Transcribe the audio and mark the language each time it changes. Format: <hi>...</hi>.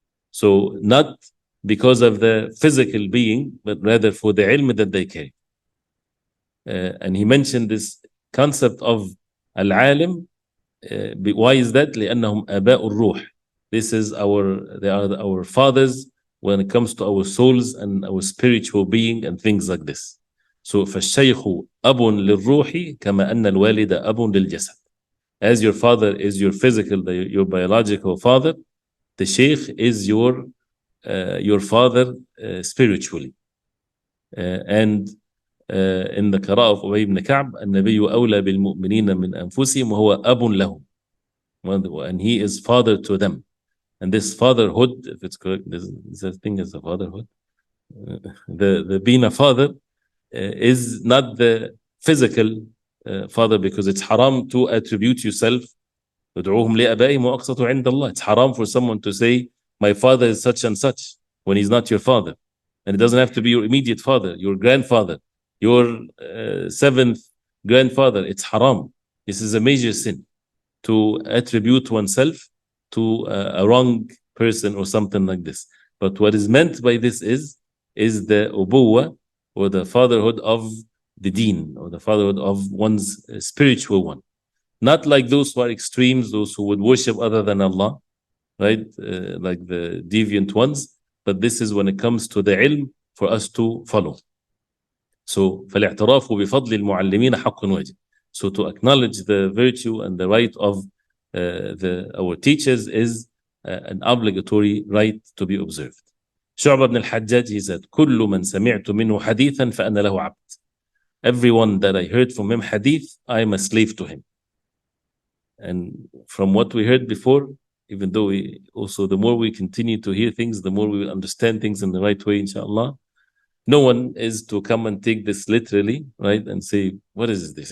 <en>So not because of the physical being, but rather for the ilm that they carry. And he mentioned this concept of al-alim. Why is that?</en> <ar>لأنهم آباء الروح.</ar> <en>This is they are our fathers when it comes to our souls and our spiritual being and things like this.</en> <ar>So فالشيخ أب للروح كما أن الوالد أب للجسد.</ar> <en>As your father is your physical, your biological father, the sheikh is your father spiritually. And in the qira'ah of Ubay ibn Ka'b,</en> <ar>النبي أولى بالمؤمنين من أنفسهم وهو أب لهم.</ar> <en>And he is father to them. And this fatherhood, if it's correct, this thing is a fatherhood. The being a father is not the physical father, because it's haram to attribute yourself.</en> <ar>ادعوهم لآبائهم وأقسطوا عند الله.</ar> <en>It's haram for someone to say, my father is such and such, when he's not your father. And it doesn't have to be your immediate father, your grandfather, your seventh grandfather. It's haram. This is a major sin, to attribute oneself to a wrong person or something like this. But what is meant by this is the ubuwa, or the fatherhood of the deen, or the fatherhood of one's spiritual one. Not like those who are extremes, those who would worship other than Allah, right? Like the deviant ones. But this is when it comes to the ilm for us to follow.</en> <ar>So فالاعتراف بفضل المعلمين حق واجب.</ar> <en>So to acknowledge the virtue and the right of our teachers is an obligatory right to be observed. Shu'bah ibn al-Hajjaj, he said,</en> <ar>كل من سمعت منه حديثا فأنا له عبد.</ar> <en>Everyone that I heard from him hadith, I am a slave to him. And from what we heard before, even though the more we continue to hear things, the more we will understand things in the right way, inshallah. No one is to come and take this literally, right? And say, what is this?</en>